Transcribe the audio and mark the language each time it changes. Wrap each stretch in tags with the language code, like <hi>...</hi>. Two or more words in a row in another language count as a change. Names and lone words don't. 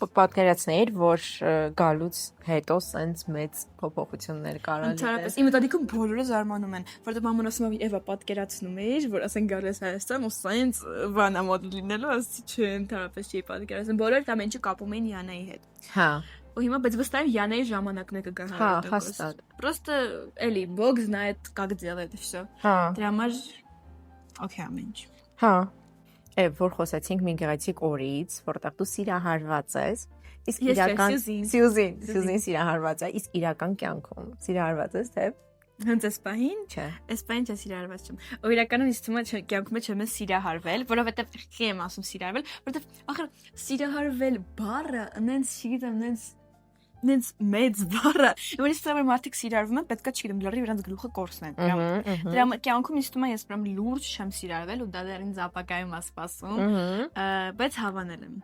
<hy>պատկերացնեիր, որ գալուց հետո սենց մեծ փոփոխություններ կարա Ընդհանրապես իմ մտածում բոլորը զարմանում են, որտեղ մաման ասում է Էվա պատկերացնում էր, որ ասեն գալիս Հայաստան ու սենց վանա մոդել լինելու, ասի չէ, ընդհանրապես չի պատկերացնում։ Բոլորը դա մենչը կապում էին Յանայի հետ։ Հա։ Ու հիմա բայց վստահ եմ Յանայի ժամանակն է կգա 100%։ Հա, հաստատ։</hy> <ru>Просто էլի Бог знает как делать всё։</ru> <hy>Հա։ Դրա համար օքեյ ամեն ինչ։ Հա։ Որ խոսեցինք մի գեղեցիկ օրից, որտեղ դու սիրահարված ես, իսկ իրական Սյուզին սիրահարված է, իսկ իրական կյանքում սիրահարված ես թե Հենց այս պահին, չէ։ այս պահին չէ սիրահարված չեմ։ Ու իրականում ինձ թվում է կյանքում չեմ սիրահարվել, որովհետև չի եմ ասում սիրահարվել, որովհետև ախր սիրահարվել բառը, նենց չգիտեմ, նենց մեծ բառը, որից ծավալ մարդիկ սիրահարվում են, պետքա չգիտեմ, լրիվ իրանց գլուխը կորցնեն։ Դրա կյանքում ինձ թվում է ես պրոմ լուրջ չեմ սիրահարվել ու դա դեռ ինձ ապակայում է սպասում, բայց հավանել եմ։</hy>